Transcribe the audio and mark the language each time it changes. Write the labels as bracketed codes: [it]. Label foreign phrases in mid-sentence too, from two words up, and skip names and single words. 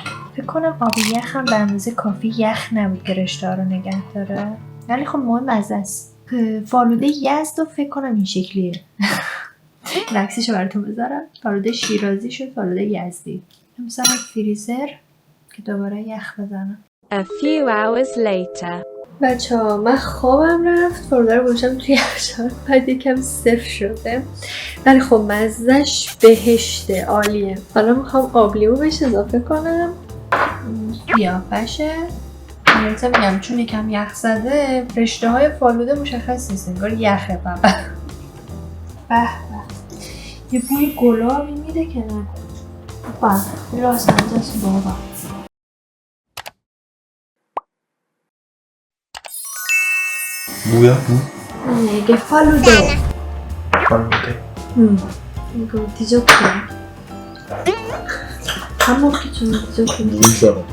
[fa] فکر کنم آب یخ هم به اندازه کافی یخ نبود که رشته ها رو نگه داره، ولی خب مهم مزه است. فالوده یزد رو فکر کنم این شکلیه. عکسشو براتون بذارم. فالوده شیرازی شد فالوده یزدی. میذارم فریزر که دوباره یخ بزنم. [en] A few hours later. [fa] بچه‌ها من خوابم رفت، فالوده رو گذاشتم توی یخچال، بعد یکم سفت شده ولی خب مزهش بهشته، عالیه. حالا میخوام آب لیمو بهش اضافه کنم، قیافشه. البته میگم چون یکم یخ زده رشته های فالوده مشخص نیست، انگار یخه فقط. به به یه بوی گلابی میده که نکن. به راست انجاز بابا. [ko] 뭐야? 이게 fallude. 파는데? 이거 디저트. 밥 먹기 전에 디저트. 누군 줄 알아?